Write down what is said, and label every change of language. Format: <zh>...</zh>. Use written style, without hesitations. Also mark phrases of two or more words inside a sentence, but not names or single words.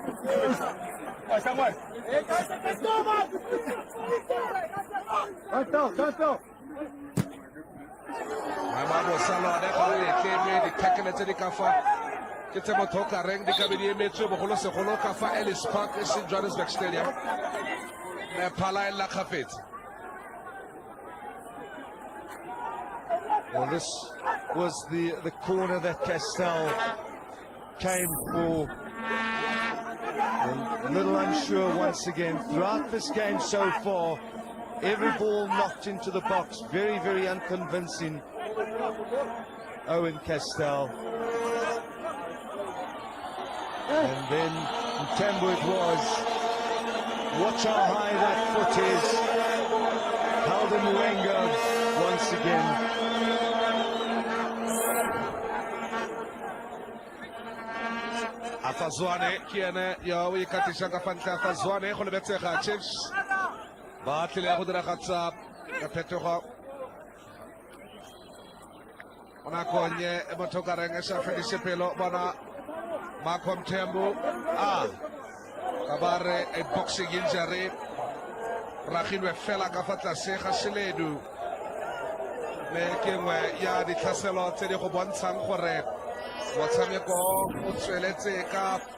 <tn>Mamabo Salone ga o etleme di-tackle tse di ka fa ke tse motho o ka reng di ka be di emetswe bogolosegolo ka fa Ellis Park e seng Johannesburg Stadium me phala e lla kgafetse.</tn> <en>Well, this was the corner that Castell came for. A little unsure once again. Throughout this game so far, every ball knocked into the box. Very, very unconvincing. Owen Castell. And then Mtambo it was. Watch how high that foot is. Halden Mwenga once again.</en> <tn>Afazwane kiene ya o ikatisha ka fanta Afazwane go lebetsega Chiefs ba tlile go diragatsa ka phetogo ona konye e motho ka reng e sa fedise pelo bona Malcolm Tembo ka bare</tn> <en>a boxing injury</en> <tn>ragilwe fela ka fa tlase ga seledu le kengwe ya ditlhaselo tse di go bontshang gore motshameko o tsweletse ka</tn>